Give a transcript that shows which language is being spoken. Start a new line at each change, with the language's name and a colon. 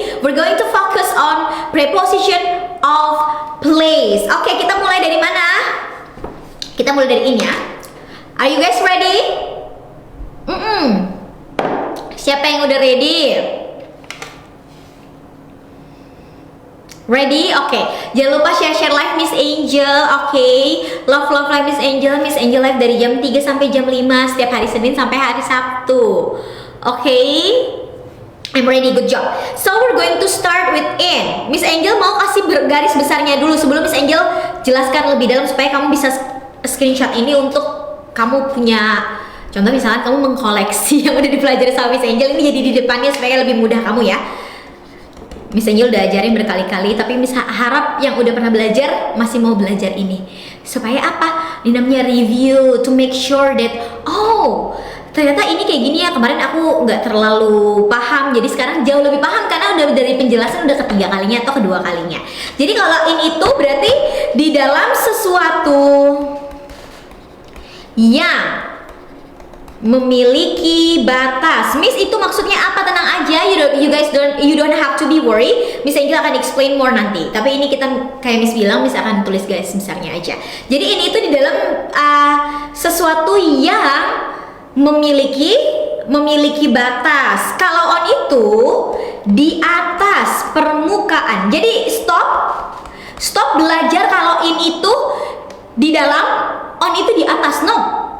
English: We're going to focus on preposition of place.
Indonesian: Oke, kita mulai dari mana? Kita mulai dari ini ya.
English: Are you guys ready?
Indonesian: Siapa yang udah ready? Ready? Oke. Jangan lupa share live Miss Angel. Oke. Love live Miss Angel. Miss Angel live dari jam 3 sampai jam 5 setiap hari Senin sampai hari Sabtu.
English: Oke. I'm ready, good job. So we're going to start with in.
Indonesian: Miss Angel mau kasih garis besarnya dulu sebelum Miss Angel jelaskan lebih dalam supaya kamu bisa screenshot ini untuk kamu punya contoh, misalnya kamu mengkoleksi yang udah dipelajari sama Miss Angel ini jadi di depannya supaya lebih mudah kamu ya. Miss Angel udah ajarin berkali-kali, tapi Miss harap yang udah pernah belajar masih mau belajar ini. Supaya apa? Ini namanya review,
English: to make sure that
Indonesian: oh, ternyata ini kayak gini ya, kemarin aku nggak terlalu paham, jadi sekarang jauh lebih paham karena udah dari penjelasan udah ketiga kalinya atau kedua kalinya. Jadi kalau in itu berarti di dalam sesuatu yang memiliki batas. Miss, itu maksudnya apa? Tenang aja,
English: you don't have to be worried.
Indonesian: Miss Angel akan explain more nanti. Tapi ini kita kayak Miss bilang, Miss akan tulis garis besarnya aja. Jadi ini itu di dalam sesuatu yang memiliki batas. Kalau on itu di atas permukaan. Jadi stop belajar kalau in itu di dalam, on itu di atas. No.